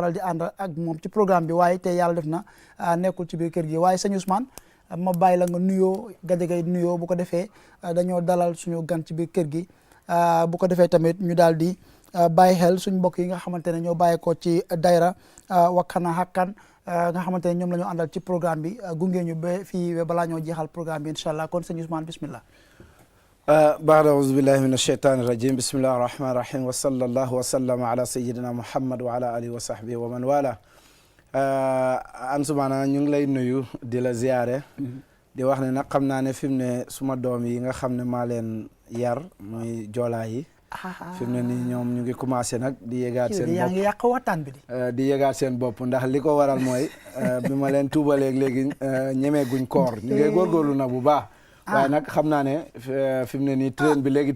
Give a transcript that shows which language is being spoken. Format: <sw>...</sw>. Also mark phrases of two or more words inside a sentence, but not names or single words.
<wo>di ànd ak moom ci programme bi waaye te yàlla def na nekkul ci biir kër gi waaye sëñ Ousmane ma bàyyi la nga nuyoo Gadiaga nuyoo bu ko defee dañoo dalal suñu gan ci biir kër gi bu ko defee tamit ñu daal di bàyyi xel suñu mbokk yi nga xamante ne ñoo bàyyi ko ci dayra Wakana Hakkan nga xamante ne ñoom la ñu àndal ci programme bi gunge ñu ba fii balaa ñoo jeexal programme bi</wo> <ar>إن شاء الله</ar> <wo>kon sëñ Ousmane bismillah</wo> <ar>بعد أعوذ بالله من الشيطان الرجيم بسم الله الرحمن الرحيم وصلى الله وسلم على سيدنا محمد وعلى آله وصحبه ومن والاه</ar> <wo>Ansumana ñu ngi lay nuyu di la ziyaare di wax ne nag xam naa ne fi mu ne suma doom yi nga xam ne maa leen yar muy joolaa yi fi mu ne nii ñoom ñu ngi commencé nag di yëgaat seen bopp yaa ngi yàq waxtaan bi di yëgaat seen bopp ndax li ko waral mooy bi ma leen tuubaleeg léegi ñemee guñ koor ñu ngi góorgóorlu nag bu baax waaye nag xam naa ne fi mu ne nii train bi léegi</wo>